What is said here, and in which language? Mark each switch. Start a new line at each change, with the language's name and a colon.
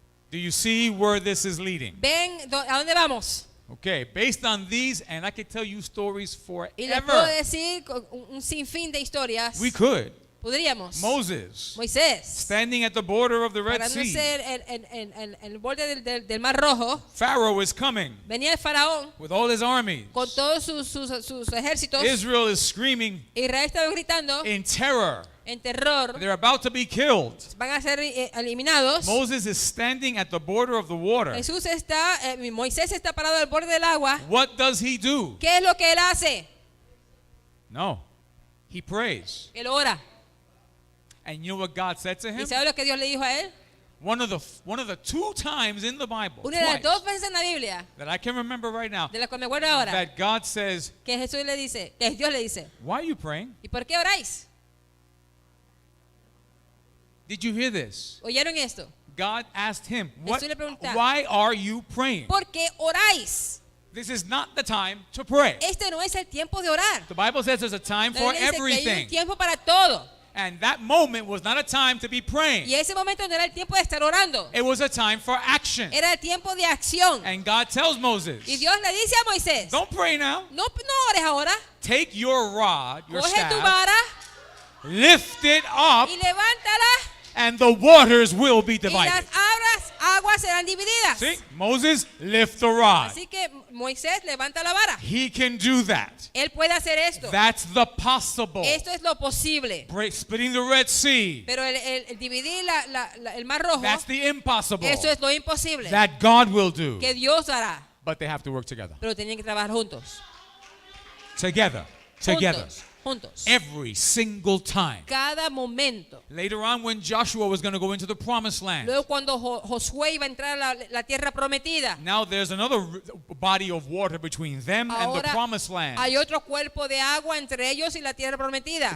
English: Do you see where this is leading?
Spanish: ¿Ven a dónde vamos?
English: Okay, based on these, and I could tell you stories
Spanish: Y les puedo
English: forever.
Spanish: decir con un sinfín de historias.
English: We could.
Spanish: Podríamos.
English: Moses,
Spanish: Moisés,
English: standing at the border of the Red
Spanish: parándose
English: Sea.
Spanish: en el borde del Mar Rojo,
English: Pharaoh is coming
Spanish: venía el faraón
English: with all his armies.
Spanish: con todos sus ejércitos.
English: Israel is screaming
Spanish: Israel estaba gritando
English: in terror.
Spanish: en terror.
English: They're about to be killed.
Spanish: Van a ser eliminados.
English: Moses is standing at the border of the water.
Spanish: Moisés está parado al borde del agua.
English: What does he do?
Spanish: ¿Qué es lo que él hace?
English: No. He prays.
Spanish: Él ora.
English: And you know what God said to
Spanish: ¿Y
English: him?
Spanish: sabe lo que Dios le dijo a él?
English: One of the 2 times in the Bible,
Spanish: Una de las
English: twice,
Spanish: 2 veces en la Biblia,
English: that I can remember right now,
Spanish: de las que me acuerdo ahora,
English: that God says,
Spanish: que Jesús le dice, que Dios le dice,
English: why are you praying?
Spanish: ¿y por qué oráis?
English: Did you hear this?
Spanish: ¿Oyeron esto?
English: God asked him,
Spanish: Jesús le pregunta,
English: why are you praying?
Spanish: ¿Por qué oráis?
English: This is not the time to pray.
Spanish: Este no es el tiempo de orar.
English: The Bible says there's a time
Spanish: La
English: for
Spanish: Biblia dice que hay un
English: everything.
Spanish: tiempo para todo.
English: And that moment was not a time to be praying.
Spanish: Y ese momento no era el tiempo de estar orando.
English: It was a time for action.
Spanish: Era el tiempo de acción.
English: And God tells Moses,
Spanish: Y Dios le dice a Moisés,
English: don't pray now.
Spanish: no ores ahora.
English: Take your rod, your
Spanish: Coge tu
English: staff,
Spanish: vara
English: lift it up,
Spanish: y levántala.
English: and the waters will be
Spanish: Y las
English: divided.
Spanish: aguas serán divididas.
English: See? Moses, lift the rod.
Spanish: Así que Moisés levanta la vara.
English: He can do that.
Spanish: Él puede hacer esto.
English: That's the possible.
Spanish: Esto es lo posible.
English: Splitting the Red Sea.
Spanish: Pero el dividir el Mar Rojo,
English: That's the impossible.
Spanish: eso es lo imposible.
English: That God will do.
Spanish: Que Dios hará.
English: But they have to work together.
Spanish: Pero tienen que trabajar juntos.
English: Together. Together.
Spanish: Juntos.
English: Every single time.
Spanish: Cada momento.
English: Later on, when Joshua was going to go into the promised land,
Spanish: Luego cuando Josué iba a entrar a la tierra prometida,
English: now there's another body of water between them and the
Spanish: ahora
English: promised land.
Spanish: hay otro cuerpo de agua entre ellos y la tierra prometida.